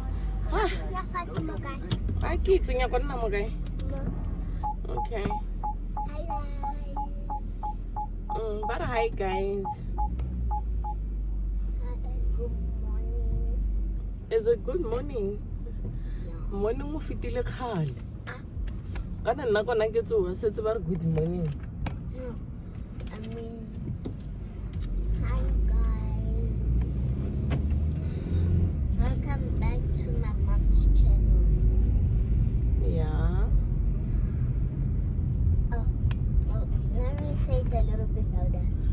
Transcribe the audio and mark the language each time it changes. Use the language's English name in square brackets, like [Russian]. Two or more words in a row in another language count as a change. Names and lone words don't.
[English] Hi kids, okay. Okay. But hi guys. Good morning. Is it good morning? Morning [Southern Sotho] mo fitile khale. Kana nna kona ke tsoa setse ba re [English] good morning. No, I mean, hi guys. Welcome back to my mom's channel. Yeah. Oh, let me say it a little bit louder.